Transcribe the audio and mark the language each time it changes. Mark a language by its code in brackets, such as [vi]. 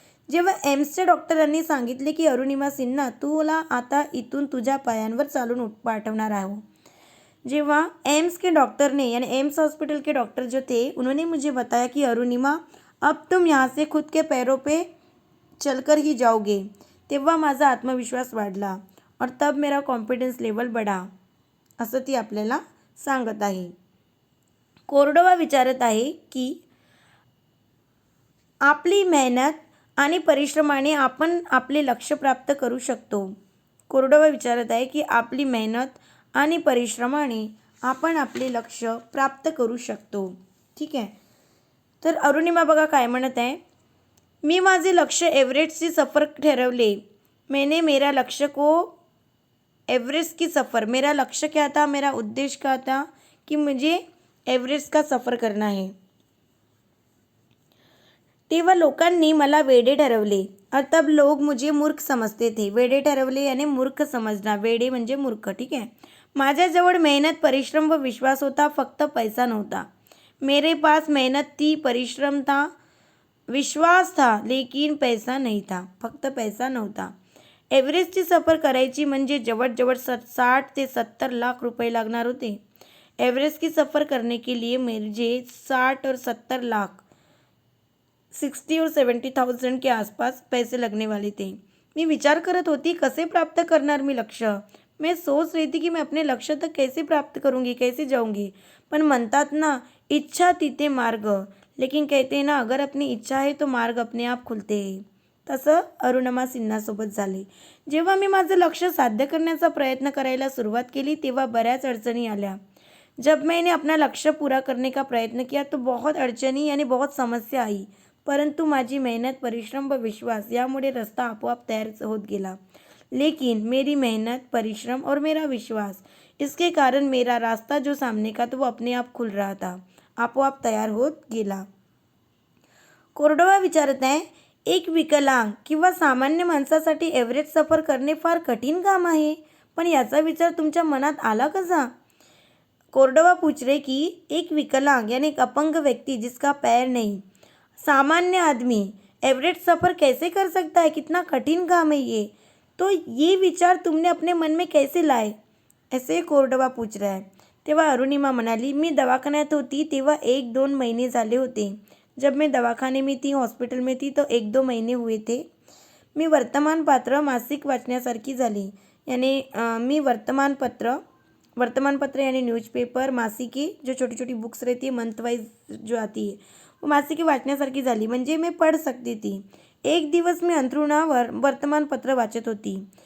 [mr] जेव्हा एम्सच्या डॉक्टरांनी सांगितले की अरुणिमा सिन्हा तुला आता इथून तुझ्या पायांवर चालून पाठवणार आहो। [hi] जेव्हा एम्स के डॉक्टर ने यानी एम्स हॉस्पिटल के डॉक्टर जो थे उन्होंने मुझे बताया कि अरुणिमा अब तुम यहाँ से खुद के पैरों पे चलकर ही जाओगे, [mr] तेव्हा माझा आत्मविश्वास वाढला [hi] और तब मेरा कॉन्फिडन्स लेवल बढ़ा, [mr] असं ती आपल्याला सांगत आहे। कोरडोवा विचारत आहे की आपली मेहनत आणि परिश्रमाने आपण आपले लक्ष्य प्राप्त करू शकतो। कोरडोवा विचारत आहे की आपली मेहनत आणि परिश्रमाने आपण आपले लक्ष्य प्राप्त करू शकतो, ठीक आहे। तर अरुणिमा बघा काय म्हणत आहे, मी माझे लक्ष्य एव्हरेस्टची सफर ठरवले। [hi] मैंने मेरा लक्ष्य को एवरेस्ट की सफ़र, मेरा लक्ष्य क्या था, मेरा उद्देश्य क्या था कि मुझे एव्हरेस्ट का सफ़र करना है। [mr] तेव्हा लोकांनी मला वेडे ठरवले [hi] और तब लोग मुझे मूर्ख समझते थे। [mr] वेडे ठरवले यानी मूर्ख समजना, वेडे म्हणजे मूर्ख, ठीक है। माझ्याजवळ मेहनत, परिश्रम व विश्वास होता, फक्त पैसा नव्हता। [hi] मेरे पास मेहनत थी, परिश्रम था, विश्वास था, लेकिन पैसा नहीं था, [mr] फक्त पैसा नव्हता। एव्हरेस्टची सफर करायची म्हणजे जवळजवळ 60 ते 70 लाख रुपये लागणार होते। [hi] एवरेस्ट की सफ़र करने के लिए मुझे 60 और 70 लाख 60 और 70,000 के आसपास पैसे लगने वाले थे। [mr] मी विचार करत होती कसे प्राप्त करणार मी लक्ष्य। [hi] मैं सोच रही थी की मैं अपने लक्ष्य तक कैसे प्राप्त करूँगी, कैसे जाऊँगी. [mr] पण म्हणतात ना, इच्छा तिथे मार्ग. [hi] लेकिन कहते हैं ना, अगर अपनी इच्छा आहे तो मार्ग अपने आप खुलते हैं. [mr] तसं अरुणिमा सिन्हासोबत झाले. जेव्हा मी माझं लक्ष्य साध्य करण्याचा प्रयत्न करायला सुरुवात केली तेव्हा बऱ्याच अडचणी आल्या. [hi] जब मैंने अपना लक्ष्य पूरा करने का प्रयत्न किया तो बहुत अडचणी आणि बहुत समस्या आई. [mr] परंतु माझी मेहनत, परिश्रम व विश्वास यामुळे रस्ता आपोआप तयार होत गेला. [hi] लेकिन मेरी मेहनत, परिश्रम और मेरा विश्वास, इसके कारण मेरा रास्ता जो सामने का तो वो अपने आप खुल रहा था, [mr] आपोआप तयार होत गेला. कोरडवा विचारत आहे, एक विकलांग किंवा सामान्य माणसासाठी एव्हरेस्ट सफर करणे फार कठीण काम आहे, पण याचा विचार तुमच्या मनात आला कसा? [hi] कोरडवा पूछ रहे कि एक विकलांग यानी एक अपंग व्यक्ति जिसका पैर नहीं, सामान्य आदमी एवरेस्ट सफ़र कैसे कर सकता है, कितना कठिन काम है ये. तो ये विचार तुमने अपने मन में कैसे लाए, ऐसे कोरडवा पूछ रहा है. [mr] तेव्हा अरुणिमा म्हणाली, मी दवाखान्यात होती तेव्हा 1-2 महिने झाले होते. [hi] जब मैं दवाखाने में थी, हॉस्पिटल में थी तो 1-2 महिने हुए थे. [mr] मी वर्तमानपत्र मासिक वाचण्यासारखी झाली. [hi] यानी मी वर्तमानपत्र यानी न्यूज़पेपर, मासिके, जो छोटी छोटी बुक्स रहती है मंथ वाइज जो आती है, वो [mr] मासिके वाचण्यासारखी झाली. [hi] म्हणजे मैं पढ़ सकती थी. [mr] एक दिवस मी अंथरुणावर वर्तमानपत्र वाचत होती.